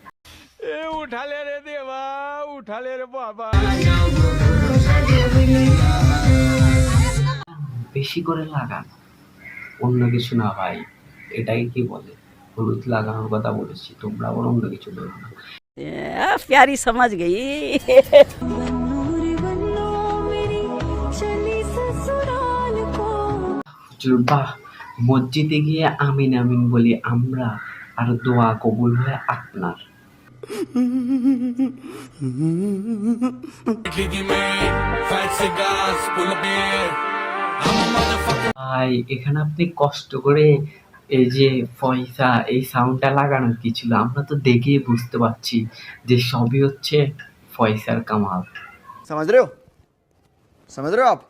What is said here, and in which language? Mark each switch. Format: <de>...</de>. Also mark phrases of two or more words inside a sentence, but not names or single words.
<bn>বেশি করে লাগান, অন্য কিছু না ভাই। এটাই কি বলে, হলুদ লাগানোর কথা বলেছি, তোমরা আবার অন্য কিছু বলো না।</bn> <hi>प्यारी समझ गई।</hi> <bn>হুজুর বাহ, মসজিদে গিয়ে আমিন আমিন বলি আমরা, আর দোয়া কবুল হয় আপনার। ভাই এখানে আপনি কষ্ট করে এই যে পয়সা, এই সাউন্ডটা লাগানোর কি ছিল? আমরা তো দেখেই বুঝতে পারছি যে সবই হচ্ছে পয়সার কামাল।</bn> <hi>समझ रहे हो आप?</hi>